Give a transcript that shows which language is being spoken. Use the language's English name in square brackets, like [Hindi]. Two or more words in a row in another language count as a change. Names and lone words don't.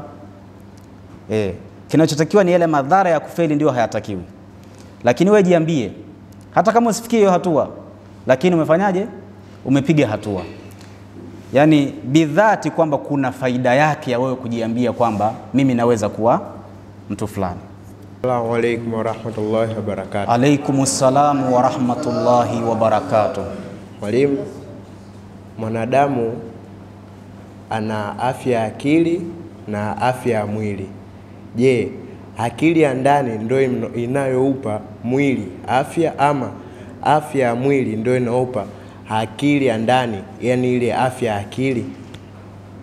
[Swahili] Kinachotakiwa ni yale madhara ya kufeli ndio hayatakiwi. Lakini wewe jiambie, hata kama usifikie hiyo hatua, lakini umefanyaje? Umepiga hatua. Yani bidhati kwamba kuna faida yake ya wewe kujiambia kwamba mimi naweza kuwa mtu fulani. [Arabic] السلام عليكم ورحمة الله وبركاته. عليكم السلام ورحمة الله وبركاته. [Swahili] Mwalimu, mwanadamu ana afya ya akili na afya ya mwili. Je, akili ya ndani ndio inayoupa mwili afya, ama afya ya mwili ndio inaupa akili ya ndani, yani ile afya ya akili?